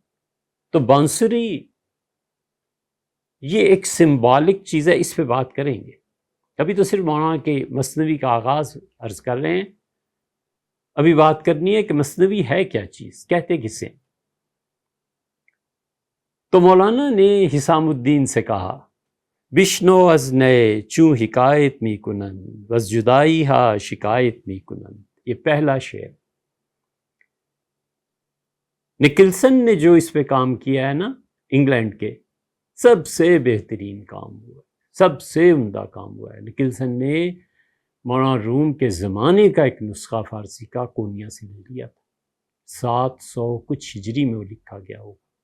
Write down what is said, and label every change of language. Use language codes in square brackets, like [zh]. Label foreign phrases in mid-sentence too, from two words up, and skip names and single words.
[ur] تو بانسری یہ ایک سمبولک چیز ہے، اس پہ بات کریں گے۔ ابھی تو صرف مولانا کے مثنوی کا آغاز عرض کر رہے ہیں، ابھی بات کرنی ہے کہ مثنوی ہے کیا چیز، کہتے کسے۔ تو مولانا نے حسام الدین سے کہا، [fa] بشنو از نئے چوں حکایت می کنن وز جدائی ہا شکایت می کنن۔ [ur] یہ پہلا شعر۔ نکلسن نے جو اس پہ کام کیا ہے نا، انگلینڈ کے، سب سے بہترین کام ہوا ہے، سب سے عمدہ کام ہوا ہے۔ نکلسن نے مولانا روم کے زمانے کا ایک نسخہ فارسی کا کونیا سے لے لیا تھا، 700 کچھ ہجری میں وہ لکھا گیا ہو۔